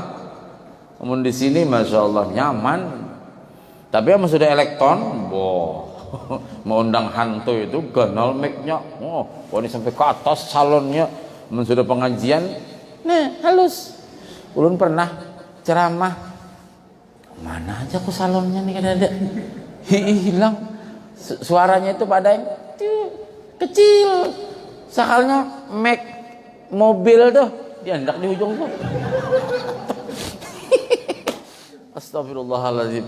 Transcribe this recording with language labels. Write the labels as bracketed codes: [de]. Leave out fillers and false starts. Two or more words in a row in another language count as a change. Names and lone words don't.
[bjn] Amun di sini masya Allah nyaman. Tapi amun sudah elektron, mau undang hantu itu ganal mic-nya, ini sampai ke atas salonnya. Amun sudah pengajian, halus. Ulun pernah ceramah, mana aja kok salonnya nih ada. Hilang suaranya itu pada yang kecil, sakalnya mic mobil tuh diandak di ujung tuh. [ar] أستغفر الله العظيم.